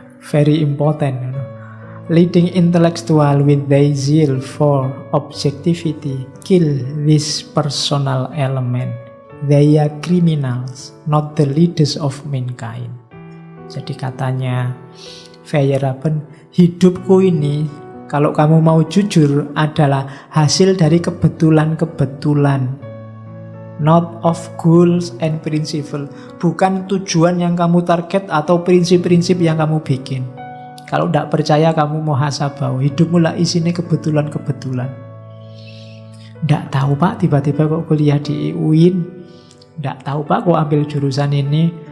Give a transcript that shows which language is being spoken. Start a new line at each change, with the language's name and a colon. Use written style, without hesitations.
English: Very important. Leading intellectual with their zeal for objectivity kill this personal element. They are criminals, not the leaders of mankind.
Indonesian: Jadi katanya Feyerabend, hidupku ini kalau kamu mau jujur adalah hasil dari kebetulan-kebetulan.
English: Not of goals and principle.
Indonesian: Bukan tujuan yang kamu target atau prinsip-prinsip yang kamu bikin. Kalau tidak percaya kamu muhasabah, hidupmu lah isinya kebetulan-kebetulan. Tidak tahu pak, tiba-tiba kok kuliah di UIN. Tidak tahu pak kok ambil jurusan ini.